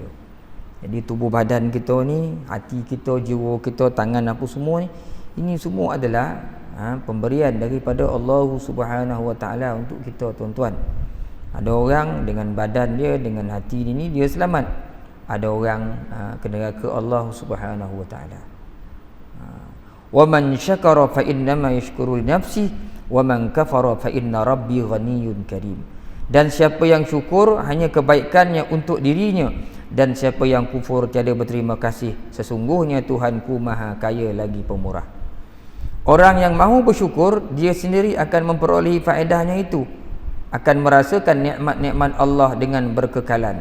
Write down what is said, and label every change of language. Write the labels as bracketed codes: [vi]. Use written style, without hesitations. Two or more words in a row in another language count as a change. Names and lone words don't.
[ms] Jadi tubuh badan kita ni, hati kita, jiwa kita, tangan apa semua ni, ini semua adalah pemberian daripada Allah [ar] سبحانه وتعالى [ms] untuk kita tuan-tuan. Ada orang dengan badan dia, dengan hati ini dia selamat. Ada orang kena neraka Allah [ar] سبحانه وتعالى. ومن شكر فإنما يشكر لنفسه ومن كفر فإن ربي غني كريم. [ms] Dan siapa yang syukur hanya kebaikannya untuk dirinya, dan siapa yang kufur tiada berterima kasih, sesungguhnya Tuhanku Maha Kaya lagi Pemurah. Orang yang mahu bersyukur, dia sendiri akan memperolehi faedahnya itu, akan merasakan nikmat-nikmat Allah dengan berkekalan.